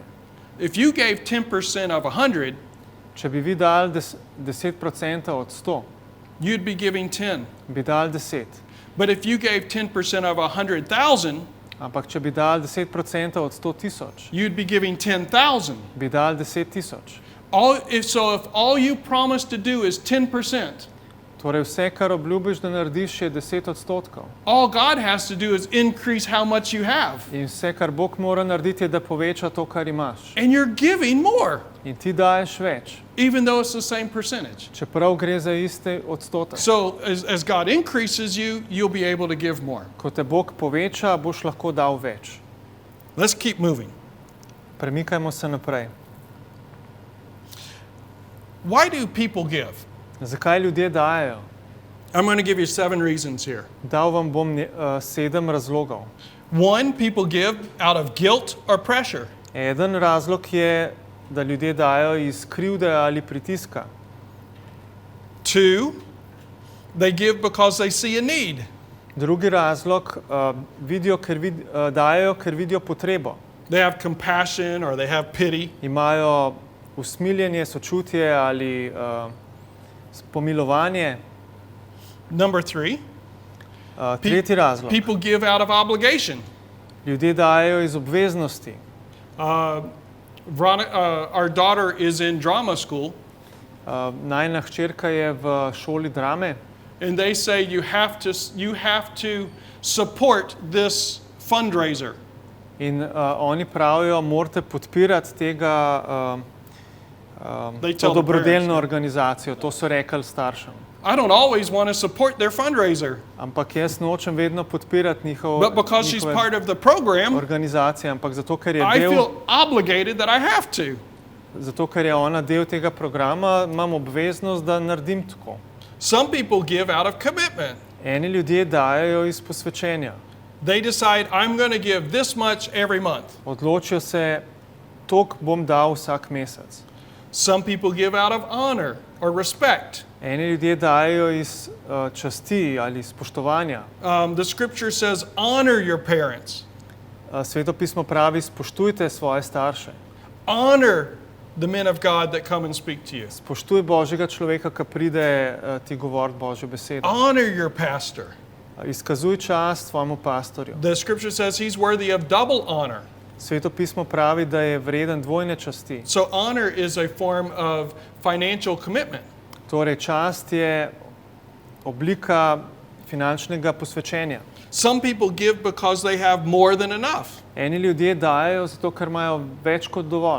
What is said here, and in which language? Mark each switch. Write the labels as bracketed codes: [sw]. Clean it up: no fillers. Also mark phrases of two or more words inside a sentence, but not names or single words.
[en] If you gave 10% of 100, [sl] Če bi vi dali 10% od 100, [en] you'd be giving 10. [sl] bi dali 10. [en] But if you gave 10% of 100,000, [sl] Ampak če bi dali 10% od 100,000, [en] you'd be giving 10,000. [sl] bi dali 10,000. [en] So if all you promise to do is 10%, [sl] Torej vse, kar obljubiš, da narediš, je 10%. [en] All God has to do is increase how much you have. [sl] In vse, kar Bog mora narediti, je, da poveča to, kar imaš. [en] And you're giving more, [sl] In ti daješ več, [en] even though it's the same percentage. [sl] čeprav gre za isti odstotek. [en] So as God increases you, you'll be able to give more. [sl] Ko te Bog poveča, boš lahko dal več. [en] Let's keep moving. [sl] Premikajmo se naprej. [en] Why do people give? [sl] Zakaj ljudje dajejo? [en] I'm going to give you 7 reasons here. [sl] Dal vam bom 7 razlogov. [en] 1, people give out of guilt or pressure. [sl] Eden razlog je, da ljudje dajo iz krivde ali pritiska. [en] 2, they give because they see a need. [sl] Drugi razlog, dajejo, ker vidijo potrebo. [en] They have compassion or they have pity. [sl] Imajo usmiljenje, sočutje ali pomilovanje. [en] Number 3, [sl] Tretji razlog. [en] people give out of obligation. [sl] Ljudje dajejo iz obveznosti. [en] Our daughter is in drama school, [sl] Najina hčerka je v šoli drame [en] and they say you have to support this fundraiser. [sl] in oni pravijo, morate podpirati tega [en] They [sl] to [en] tell the [sl] dobrodelno [en] parents. [sl] organizacijo. To so rekli staršem. [en] I don't always want to support their fundraiser, [sl] Ampak jaz nočem vedno podpirati [en] but because she's part of the program, [sl] organizacije, ampak zato ker [en] I feel obligated that I have to. [sl] je ona del tega programa, imam obveznost, da naredim tako. [en] Some people give out of commitment. [sl] Eni ljudje dajejo iz posvečenja. [en] They decide, I'm going to give this much every month. [sl] Odločijo se, toliko bom dal vsak mesec. [en] Some people give out of honor or respect. [sl] Eni ljudje dajejo iz časti ali spoštovanja. [en] The scripture says, honor your parents. [sl] Sveto pismo pravi, spoštujte svoje starše. [en] Honor the men of God that come and speak to you. [sl] Spoštuj Božjega človeka, ki pride ti govoriti Božjo besedo. [en] Honor your pastor. [sl] Izkazuj čast svojemu pastorju. [en] The scripture says he's worthy of double honor. [sl] Sveto pismo pravi, da je vreden dvojne časti. [en] So honor is a form of financial commitment. [sl] Torej, čast je oblika finančnega posvečenja. [en] Some people give because they have more than enough. [sl] Eni ljudje dajejo zato, ker imajo več kot dovolj.